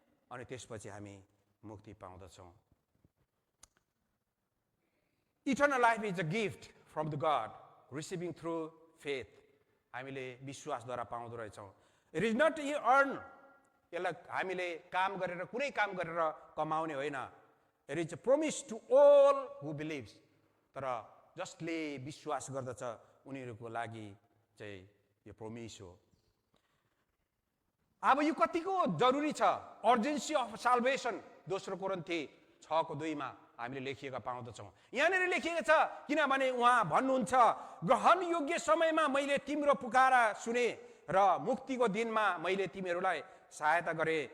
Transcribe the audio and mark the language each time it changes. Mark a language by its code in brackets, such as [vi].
[ne] अनि त्यसपछि हामी मुक्ति पाउँदछौँ। [en] Eternal life is a gift from the God receiving through faith. [ne] हामीले विश्वासद्वारा पाउँदो रहेछौँ। [en] it is not earn, [ne] यसलाई हामीले काम गरेर, कुनै काम गरेर कमाउने होइन। [en] It is a promise to all who believes. [ne] तर जसले विश्वास गर्दछ उनीहरूको लागि चाहिँ यो प्रोमिस हो। अब यो कतिको जरुरी छ? [en] urgency of salvation [ne] 2 कोरिन्थी 6:2 हामीले लेखिएका पाउँदछौँ। यहाँनिर लेखिएको छ, किनभने उहाँ भन्नुहुन्छ, ग्रहण योग्य समयमा मैले तिम्रो पुकारा सुने र मुक्तिको दिनमा मैले तिमीहरूलाई सहायता गरे।